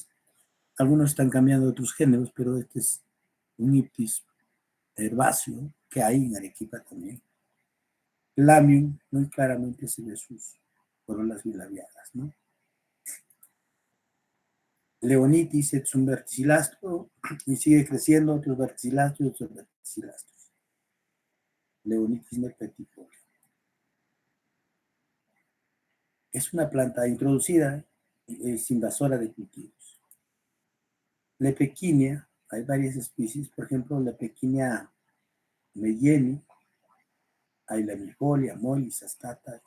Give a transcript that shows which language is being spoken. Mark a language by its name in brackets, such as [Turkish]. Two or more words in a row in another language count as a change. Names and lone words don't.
[Spanish] Algunos están cambiando otros géneros, pero este es un Iptis herbáceo que hay en Arequipa también. Lamium, muy claramente se ve sus corolas bilabiadas, ¿no? Leonitis es un verticilastro y sigue creciendo otros verticilastros y otros verticilastros. Leonitis nepetifolia. Es una planta introducida, es invasora de cultivos. Lepequinia, hay varias especies, por ejemplo, Lepequinia meyeni, hay Lamifolia, Mollis, Astata, etc.